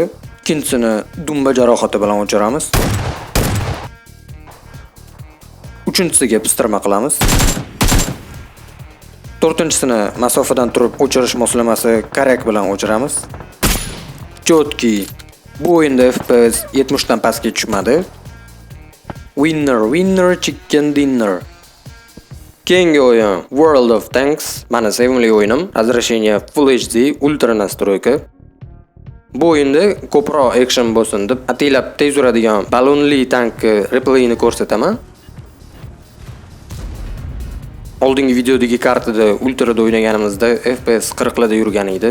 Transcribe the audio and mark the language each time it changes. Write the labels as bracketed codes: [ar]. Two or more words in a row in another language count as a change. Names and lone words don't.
[uz] Ikkinchisini dumba jarohati bilan o'chiramiz. Uchinchisiga pistirma qilamiz. To'rtinchisini masofadan turib o'chirish moslamasi karak bilan o'chiramiz. Chotki. Bu o'yinda FPS 70 dan pastga tushmadi. [en] Winner, chicken dinner. [uz] Keyingi o'yin World of Tanks. Mana sevimli o'yinim. [ru] Разрешение Full HD, ultra настройка. [uz] Bu o'yinda ko'proq action bo'lsin deb atilab tez yuradigan balonli tank replayini ko'rsataman. Oldingi videodagi kartada ultrada o'ynaganimizda FPS 40 larda yurgan edi.